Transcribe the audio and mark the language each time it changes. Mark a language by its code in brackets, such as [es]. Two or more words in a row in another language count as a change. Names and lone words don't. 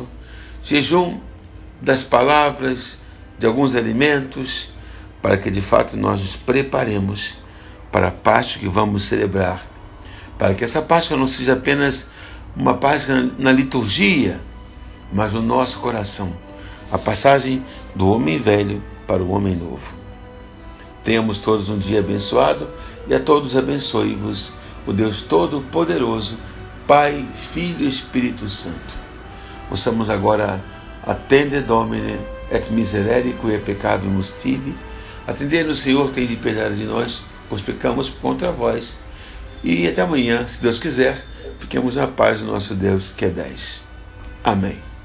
[pt] jejum das palavras, de alguns alimentos, para que de fato nós nos preparemos para a Páscoa que vamos celebrar, para que essa Páscoa não seja apenas uma Páscoa na liturgia, mas no nosso coração, a passagem do homem velho para o homem novo. Tenhamos todos um dia abençoado e a todos abençoe-vos o Deus Todo-Poderoso, Pai, Filho e Espírito Santo. Ouçamos agora [la] Attende Domine et miserere quia peccavimus tibi. [pt] Atendei-nos, Senhor, tem de piedade de nós, pois pecamos contra vós. E até amanhã, se Deus quiser, fiquemos na paz do nosso Deus, que é 10. Amém.